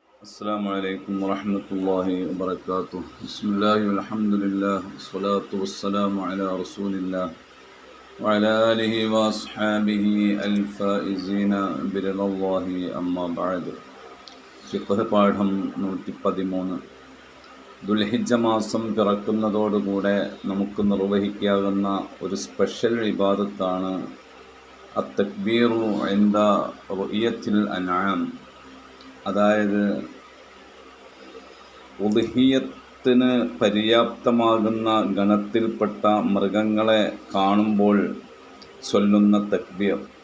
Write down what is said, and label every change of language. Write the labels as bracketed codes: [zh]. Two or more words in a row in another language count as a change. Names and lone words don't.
[ar] السلام عليكم ورحمة الله وبركاته. بسم الله والحمد لله والصلاة والسلام على رسول الله وعلى آله وأصحابه الفائزين برضا الله أما بعد. [ml] ഫിഖ്ഹ് പാഠം 113. ദുൽഹിജ്ജ മാസം പിറക്കുന്നതോടുകൂടെ നമുക്ക് നിർവഹിക്കാവുന്ന ഒരു സ്പെഷ്യൽ ഇബാദത്താണ് [ar] التكبير عند رؤية الأنعام. [ml] അതായത് ഉദ്ഹിയ്യത്തിന് പര്യാപ്തമാകുന്ന ഗണത്തിൽപ്പെട്ട മൃഗങ്ങളെ കാണുമ്പോൾ ചൊല്ലുന്ന തക്ബീർ.